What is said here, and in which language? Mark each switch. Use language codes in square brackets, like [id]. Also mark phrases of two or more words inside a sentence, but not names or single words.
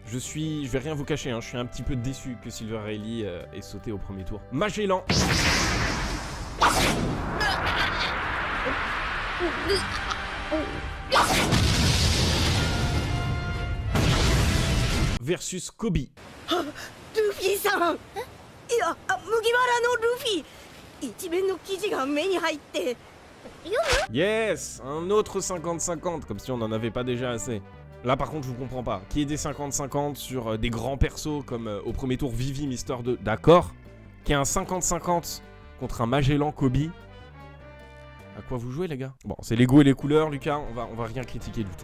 [fr] Je vais rien vous cacher, hein, je suis un petit peu déçu que Silver Rayleigh ait sauté au premier tour. Magellan versus Kobe. Luffy-san! Yes! Un autre 50-50, comme si on n'en avait pas déjà assez. Là par contre je vous comprends pas. Qui est des 50-50 sur des grands persos comme au premier tour Vivi, Mister 2, d'accord. Qui est un 50-50 contre un Magellan Kobe. À quoi vous jouez les gars? Bon, c'est les goûts et les couleurs, Lucas, on va rien critiquer du tout.